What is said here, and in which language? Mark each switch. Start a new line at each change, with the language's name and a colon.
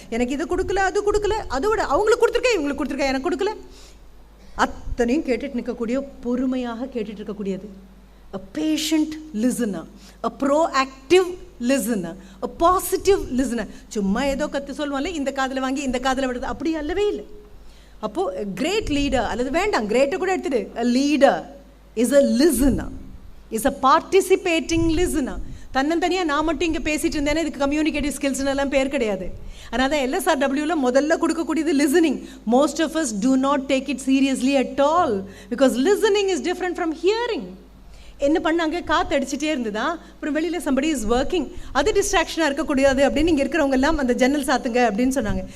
Tamil: எனக்கு இது கொடுக்கல, அது கொடுக்கல, அதோட அவங்களுக்கு கொடுத்துருக்கேன், இவங்களுக்கு கொடுத்துருக்கேன், எனக்கு கொடுக்கல. அத்தனையும் கேட்டுட்டு நிற்கக்கூடிய, பொறுமையாக கேட்டுட்டு இருக்கக்கூடியது.
English: A patient listener, a proactive listener, a positive listener.
Tamil: சும்மா ஏதோ கற்று சொல்லுவாங்களே, இந்த காதில் வாங்கி இந்த காதில் விடுறது, அப்படி அல்லவே இல்லை. அப்போது கிரேட் லீடர், அல்லது வேண்டாம் கிரேட்டை கூட எடுத்துடு,
English: a leader is a listener, is a participating listener.
Tamil: தன்னந்தனியாக நான் மட்டும் இங்கே பேசிகிட்டு இருந்தேன்னா இதுக்கு கம்யூனிகேட்டிவ் ஸ்கில்ஸ்னு எல்லாம் பேர் கிடையாது. அதனால் தான் LSRWவில் முதல்ல கொடுக்கக்கூடியது listening.
English: Most of us do not take it seriously at all because listening is different from hearing.
Tamil: என்ன பண்ணாங்க, காற்று அடிச்சுட்டே இருந்ததா, அப்புறம் வெளியில்
English: somebody is working,
Tamil: அது டிஸ்ட்ராக்ஷனாக இருக்கக்கூடாது அப்படின்னு இங்கே இருக்கிறவங்க எல்லாம் அந்த ஜன்னல் சாத்துங்க அப்படின்னு சொன்னாங்க.